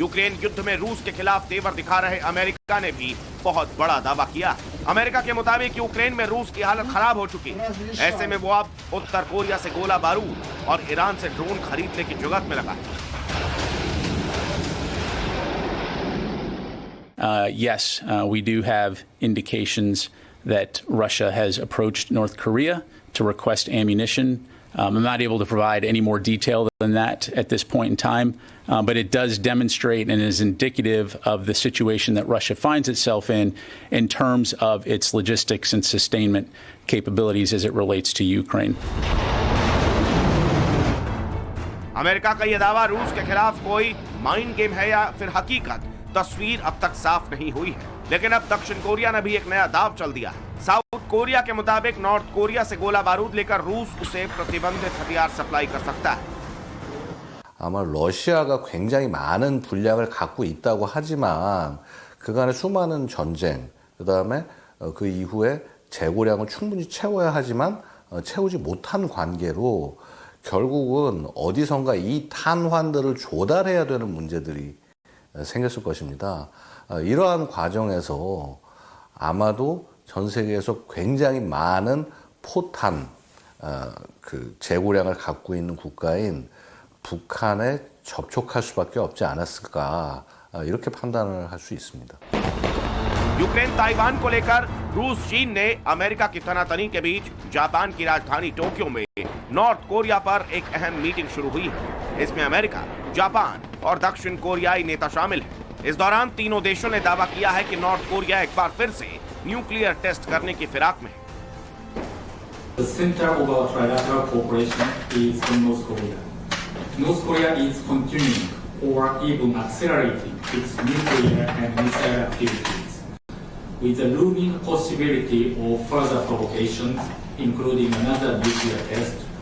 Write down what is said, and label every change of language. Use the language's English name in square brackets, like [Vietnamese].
[Hindi] Ukraine युद्ध में रूस के खिलाफ तेवर दिखा रहे अमेरिका ने भी बहुत बड़ा दावा किया। अमेरिका के मुताबिक यूक्रेन में रूस की हालत खराब हो चुकी है। ऐसे में वो अब उत्तर कोरिया से गोला बारूद और ईरान से ड्रोन खरीदने की जुगत में लगा है। [English] Yes, we do have indications that Russia has approached North Korea to request ammunition. I'm not able to provide any more detail than that at this point in time, but it does demonstrate and is indicative of the situation that Russia finds itself in terms of its logistics and sustainment capabilities as it relates to Ukraine. [Hindi] America का यह दावा रूस के खिलाफ कोई mind game है या फिर हकीकत, तस्वीर अब तक साफ नहीं हुई है। लेकिन अब दक्षिण कोरिया ने भी एक नया दाव चल दिया है। साउथ कोरिया के मुताबिक नॉर्थ कोरिया से गोला बारूद लेकर रूस उसे प्रतिबंधित हथियार सप्लाई कर सकता है। [Korean] 아마 러시아가 굉장히 많은 분량을 갖고 있다고 하지만 그간의 수많은 전쟁, 그다음에 그 이후에 재고량을 충분히 채워야 하지만 채우지 못한 관계로 결국은 어디선가 이 탄환들을 조달해야 되는 문제들이 생겼을 것입니다. 이러한 과정에서 아마도 전 세계에서 굉장히 많은 포탄 그 재고량을 갖고 있는 국가인 북한에 접촉할 수밖에 없지 않았을까 이렇게 판단을 할 수 있습니다. [Hindi] यूक्रेन ताइवान को लेकर रूस चीन ने अमेरिका की तनातनी के बीच जापान की राजधानी टोक्यो में नॉर्थ कोरिया पर एक अहम मीटिंग शुरू हुई है। इसमें अमेरिका, जापान और दक्षिण कोरियाई नेता शामिल हैं। इस दौरान तीनों देशों ने दावा किया है कि नॉर्थ कोरिया एक बार फिर से न्यूक्लियर टेस्ट करने की फिराक में है। [English] The center of our trilateral cooperation is in North Korea. North Korea is continuing or even accelerating its nuclear and missile activities, with the looming possibility of further provocations, including another nuclear test.